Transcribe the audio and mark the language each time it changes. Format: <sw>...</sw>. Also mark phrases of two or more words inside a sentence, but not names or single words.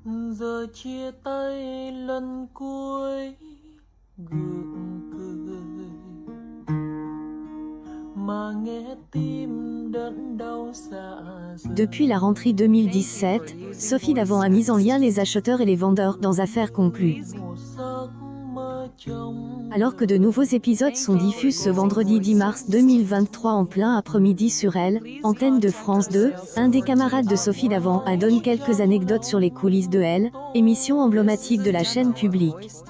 <vi>Giờ chia tay lần cuối gượng cười mà nghe tim đớn đau dạ dày.</vi> <fr>Depuis la rentrée 2017, Sophie Davant a mis en lien les acheteurs et les vendeurs dans Affaires conclues. Alors que de nouveaux épisodes sont diffusés ce vendredi 10 mars 2023 en plein après-midi sur Elle, antenne de France 2, un des camarades de Sophie Davant a donné quelques anecdotes sur les coulisses de Elle, émission emblématique de la chaîne publique.</fr>